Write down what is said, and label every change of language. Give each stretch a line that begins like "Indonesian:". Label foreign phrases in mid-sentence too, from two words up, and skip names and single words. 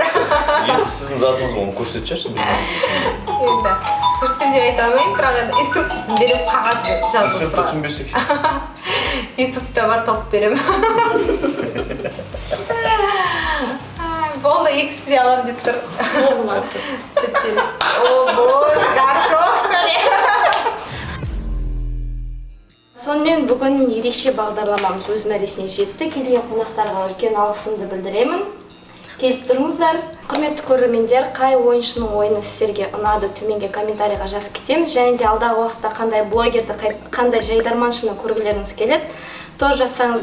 Kazakh: Енді сіздің затыңыз оны көрсететін шығарсыз. Енді көрсетем деп айта алмаймын, бірақ енді инструкциясын беріп қағазға жазып Инструкция тұрады. түсінбесек. Ютубта бар топ беремін. Болды, екісі аламын деп тұр. Болды ма?
Russian: О, боже, горшок, что ли?
Kazakh: Сонымен бүгін ерекше бағдарламамыз өз мәресіне жетті. Келген қонақтарға үлкен алғысымды білдіремін. Келіп тұрыңыздар. Құрметті көрермендер, қай ойыншының ойыны сіздерге ұнады, төменге комментарийға жазып кетеміз. Және де алдағы уақытта қандай блогерді, қандай жайдарманшыны көргілеріңіз келеді, тоже жазсаңыздар болады.